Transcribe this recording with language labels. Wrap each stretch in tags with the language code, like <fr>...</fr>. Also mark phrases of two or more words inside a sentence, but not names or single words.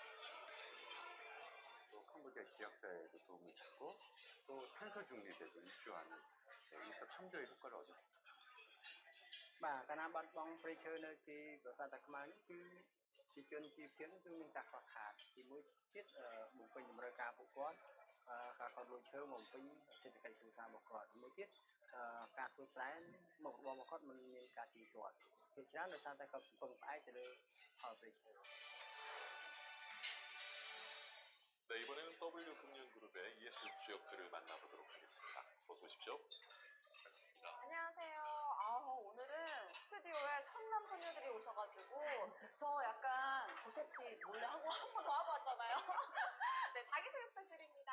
<ko>또 캄보디아 지역사회에도 도움을 주고 또 탄소 중립에도 일조하는 일석삼조의 효과를 얻었습니다.</ko> <km>បាទកាលណាបាត់បង់ព្រៃឈើនៅទីប្រាសាទតាខ្មៅនេះគឺជាជនជីវភាពគឺមានការខ្វះខាតទីមួយទៀតបំពេញតម្រូវការពួកគាត់ការកត់លុយឈើមកបំពេញសេដ្ឋកិច្ចគ្រួសាររបស់គាត់ទីមួយទៀតការធ្វើស្រែមករបររបស់គាត់មិនមានការទៀងទាត់ភាគច្រើនដោយសារតែគាត់ពឹងផ្អែកទៅលើផលព្រៃឈើ</km> <ko>이번에는 W금융그룹의 ES 주역들을 만나보도록 하겠습니다. 어서 오십시오. 안녕하세요. 오늘은 스튜디오에 선남 선녀들이 오셔가지고 저 약간 볼터치 몰래 하고 한 번 더 하고 왔잖아요. 네, 자기소개 부탁드립니다.</ko>